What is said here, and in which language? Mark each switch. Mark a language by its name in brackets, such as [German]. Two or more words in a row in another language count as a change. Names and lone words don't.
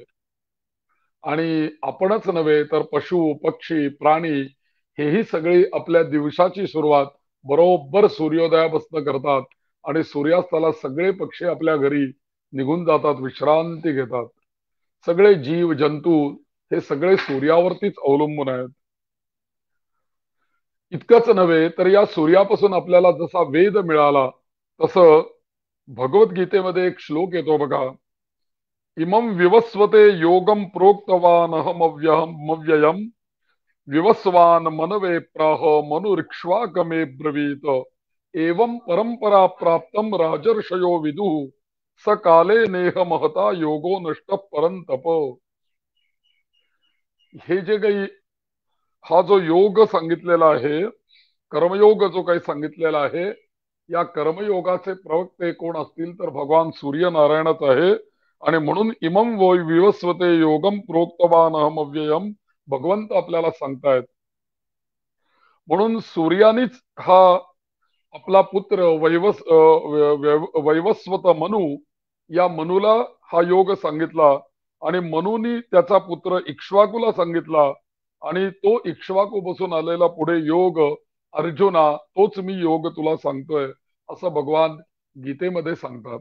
[Marathi] आणि आपणच नव्हे तर पशु पक्षी प्राणी हेही सगळी आपल्या दिवसाची सुरुवात बरोबर सूर्योदयापासून करतात आणि सूर्यास्ताला सगळे पक्षी आपल्या घरी निघून जातात, विश्रांती घेतात. सगळे जीव जंतू हे सगळे सूर्यावरतीच अवलंबून आहेत. इतकंच नव्हे तर या सूर्यापासून आपल्याला जसा वेद मिळाला तसं भगवद्गीतेमध्ये एक श्लोक येतो बघा. [Sanskrit] इमं विवस्वते योगम प्रोक्तवान अहमव्ययम विवस्वान मनवे प्राह मनुरिक्ष्वाकमे ब्रवीत एवं परंपरा प्राप्तम राजर्षयो विदु स काले नेह महता योगो नष्ट परंतप. [Marathi] हे जे काही हा जो योग सांगितलेला आहे, कर्मयोग जो काही सांगितलेला आहे, या कर्मयोगाचे प्रवक्ते कोण असतील तर भगवान सूर्यनारायणच आहे. आणि म्हणून [Sanskrit] इमं विवस्वते योगम प्रोक्तवान अहम अव्ययम [Marathi] भगवंत आपल्याला सांगतायत. म्हणून सूर्यानीच हा आपला पुत्र वैवस्वत मनु, या मनुला हा योग सांगितला आणि मनुनी त्याचा पुत्र इक्ष्वाकूला सांगितला आणि तो इक्ष्वाकू बसून आलेला पुढे योग अर्जुना तोच मी योग तुला सांगतोय असं भगवान गीतेमध्ये सांगतात.